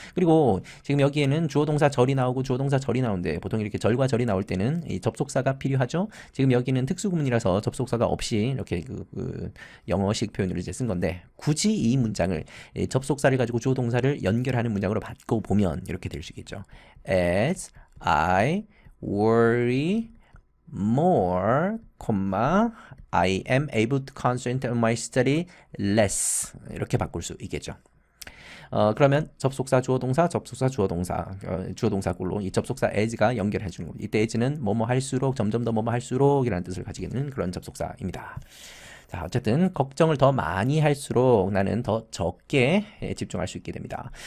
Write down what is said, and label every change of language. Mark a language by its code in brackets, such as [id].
[ko] 그리고 지금 여기에는 주어동사 절이 나오고 주어동사 절이 나오는데 보통 이렇게 절과 절이 나올 때는 이 접속사가 필요하죠. 지금 여기는 특수구문이라서 접속사가 없이 이렇게 그 영어식 표현으로 이제 쓴 건데 굳이 이 문장을 접속사를 가지고 주어동사를 연결하는 문장으로 바꿔보면 이렇게 될 수 있겠죠. [en] As I worry more, I am able to concentrate on my study less [ko] 이렇게 바꿀 수 있겠죠. 그러면 접속사 주어동사 접속사 주어동사 주어동사꼴로 이 접속사 as가 연결해 주는 겁니다. 이때 as는 뭐뭐 할수록 점점 더 뭐뭐 할수록 이라는 뜻을 가지게 되는 그런 접속사입니다. 자, 어쨌든 걱정을 더 많이 할수록 나는 더 적게 집중할 수 있게 됩니다.